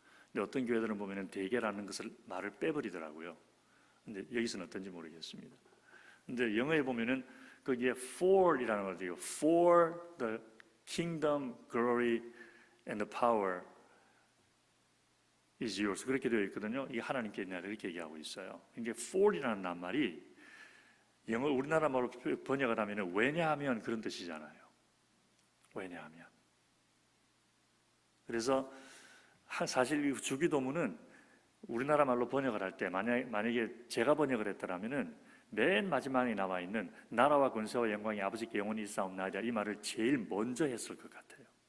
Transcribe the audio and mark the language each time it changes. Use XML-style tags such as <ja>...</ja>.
<ko>근데 어떤 교회들은 보면은 대개라는 것을 말을 빼버리더라고요. 근데 여기서는 어떤지 모르겠습니다. 근데 영어에 보면은 거기에 for이라는 걸 돼요.</ko> <en>For the kingdom, glory and the power is yours.</en> <ko>그렇게 되어 있거든요. 이게 하나님께 있냐 이렇게 얘기하고 있어요. 이게 for이라는 낱말이 영어 우리나라 말로 번역을 하면은 왜냐하면 그런 뜻이잖아요. 왜냐하면. 그래서 사실 이 주기도문은 우리나라 말로 번역을 할 때 만약에 제가 번역을 했더라면은 맨 마지막에 나와 있는 나라와 권세와 영광이 아버지께 영원히 있사옵나이다, 이 말을 제일 먼저 했을 것 같아요.</ko>